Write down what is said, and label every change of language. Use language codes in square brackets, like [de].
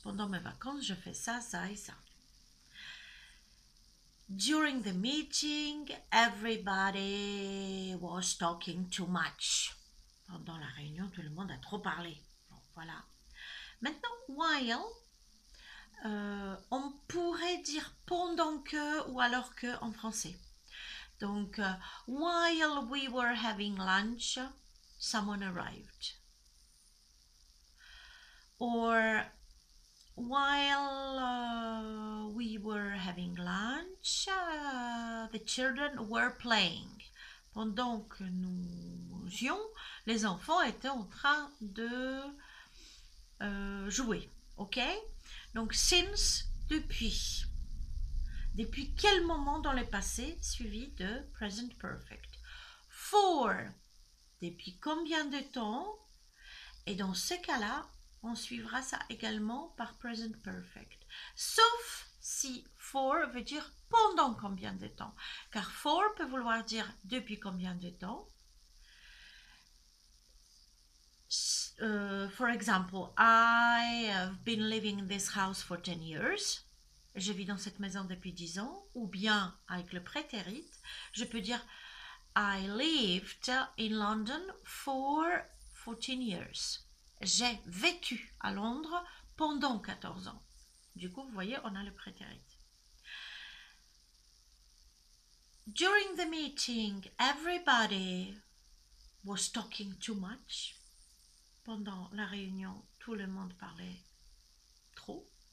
[fr] Pendant mes vacances, je fais ça, ça et ça. [en] During the meeting, everybody was talking too much. [fr] Pendant la réunion, tout le monde a trop parlé. Bon, voilà. Maintenant, while, on pourrait dire pendant que ou alors que en français. [en] Donc, while we were having lunch, someone arrived. Or, while we were having lunch, the children were playing. [fr] Pendant que nous jouions, les enfants étaient en train de jouer. Ok? Donc, since, depuis. Depuis quel moment dans le passé, suivi de present perfect. For, depuis combien de temps? Et dans ce cas-là, on suivra ça également par present perfect. Sauf si for veut dire pendant combien de temps. Car for peut vouloir dire depuis combien de temps. [en] For example, I have been living in this house for 10 years. [fr] Je vis dans cette maison depuis 10 ans. Ou bien, avec le prétérit, je peux dire [en] I lived in London for 14 years. [fr] J'ai vécu à Londres pendant 14 ans. Du coup, vous voyez, on a le prétérit. [en] During the meeting, everybody was talking too much. [fr] Pendant la réunion, tout le monde parlait trop.